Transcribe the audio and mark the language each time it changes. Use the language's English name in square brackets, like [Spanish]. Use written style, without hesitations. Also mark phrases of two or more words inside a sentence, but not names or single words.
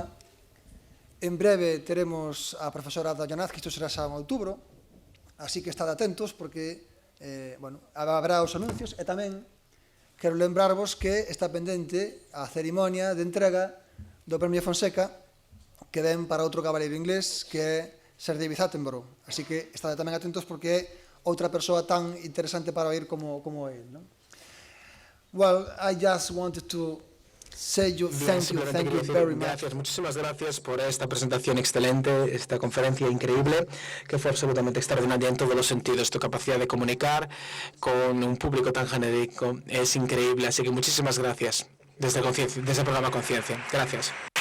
[Galician] En breve teremos a profesora Ada Llanaz, que isto será xa en outubro, así que estad atentos porque, habrá os anuncios e tamén quero lembrarvos que está pendente a cerimonia de entrega do Premio Fonseca que den para outro cabaleiro inglés que é Sir David Attenborough. Así que estade tamén atentos porque é outra persoa tan interesante para oír como él, ¿no? [English] Well, I just wanted to say thank you very much. [Spanish] Gracias, muchísimas gracias por esta presentación excelente, esta conferencia increíble, que fue absolutamente extraordinaria en todos los sentidos. Tu capacidad de comunicar con un público tan genérico es increíble, así que muchísimas gracias desde el programa Conciencia. Gracias.